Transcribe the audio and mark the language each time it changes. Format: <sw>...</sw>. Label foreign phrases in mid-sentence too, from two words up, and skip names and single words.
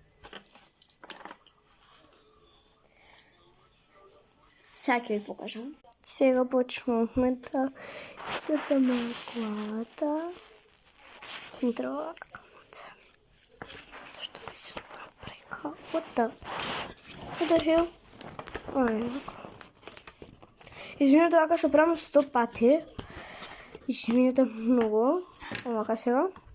<mk>Сега ќе ви покажам. Сега почнуваме да цртаме главата. Ќе ми треба ракамата. Зашто ми се направи као?</mk> <en>What the hell?</en> <mk>Извинете вака што правам 100 пати. Извинете многу. Овака сега.</mk>